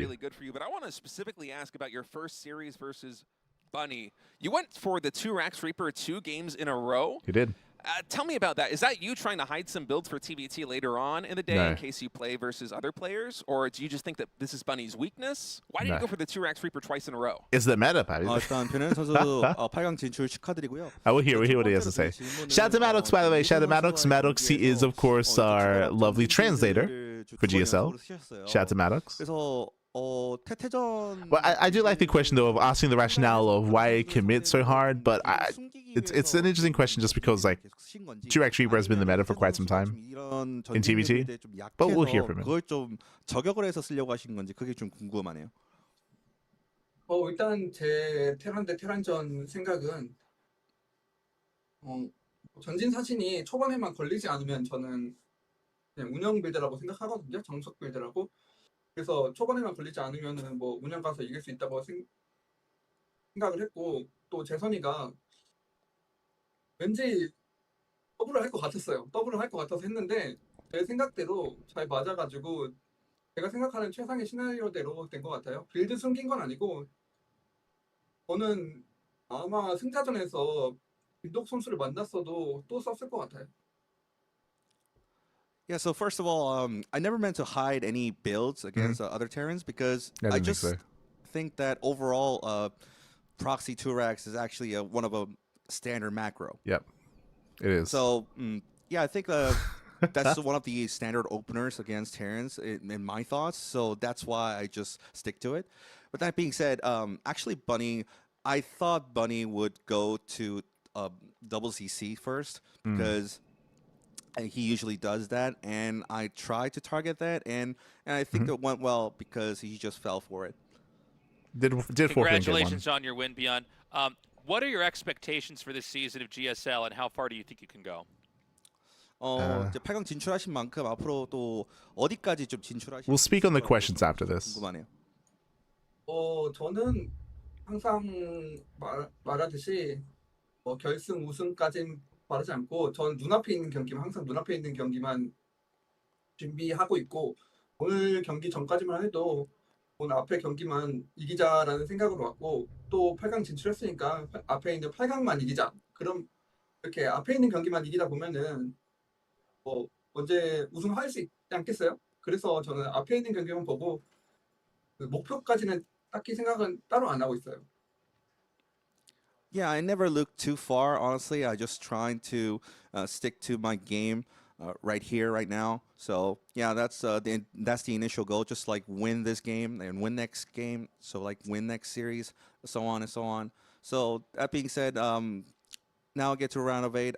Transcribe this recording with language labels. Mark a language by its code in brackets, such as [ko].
[en] Really good for you, but I want to specifically ask about your first series versus Bunny. You went for the 2 Racks Reaper 2 games in a row. You did. Tell me about that. Is that you trying to hide some builds for TBT later on in the day in case you play versus other players? Or do you just think that this is Bunny's weakness? Why did you go for the 2 Racks Reaper twice in a row? Is the meta, Patty? [ko] 일단 변현 선수 8강 진출 축하드리고요. [en] We'll hear what he has to say. Shout out to Maddox, by the way. Shout out to Maddox. Maddox, he is, of course, our lovely translator for GSL. Shout out to Maddox. Well, I do like the question, though, of asking the rationale of why commit so hard, but it's an interesting question just because, like, 2X Reaper has been the meta for quite some time in TBT, but we'll hear from him. [ko] 그걸 좀 저격을 해서 쓰려고 하신 건지 그게 좀 궁금하네요. 일단 제 테란 대 테란전 생각은 전진 사신이 초반에만 걸리지 않으면 저는 그냥 운영 빌드라고 생각하거든요. 정석 빌드라고. 그래서 초반에만 걸리지 않으면은 뭐 운영 가서 이길 수 있다고 생각을 했고, 또 재선이가 왠지 더블을 할 것 같았어요. 더블을 할 것 같아서 했는데 제 생각대로 잘 맞아가지고 제가 생각하는 최상의 시나리오대로 된 것 같아요. 빌드 숨긴 건 아니고 저는 아마 승자전에서 빈독 선수를 만났어도 또 썼을 것 같아요. [en] Yeah, so first of all, I never meant to hide any builds against other Terrans because I just think that overall Proxy 2Racks is actually one of a standard macro. Yep, it is. So, yeah, I think that's one of the standard openers against Terrans in my thoughts. So that's why I just stick to it. But that being said, actually, Bunny, I thought Bunny would go to double CC first because he usually does that, and I tried to target that, and I think it went well because he just fell for it. Did forfeit in game 1. Congratulations on your win, ByuN. What are your expectations for this season of GSL, and how far do you think you can go? [ko] 이제 8강 진출하신 만큼 앞으로 또 어디까지 좀 진출하실 [en] We'll speak on the questions after this. [ko] 궁금하네요. 저는 항상 말하듯이 결승 우승까지는 바라지 않고 전 눈앞에 있는 경기만 항상 눈앞에 있는 경기만 준비하고 있고 오늘 경기 전까지만 해도 오늘 앞에 경기만 이기자라는 생각으로 왔고 또 8강 진출했으니까 앞에 있는 8강만 이기자. 그럼 이렇게 앞에 있는 경기만 이기다 보면은 언제 우승할 수 있지 않겠어요? 그래서 저는 앞에 있는 경기만 보고 그 목표까지는 딱히 생각은 따로 안 하고 있어요. [en] Yeah, I never look too far. Honestly, I just trying to stick to my game right here, right now. So yeah, that's the initial goal. Just like win this game and win next game. So like win next series, so on and so on. So that being said, now I get to round of 8.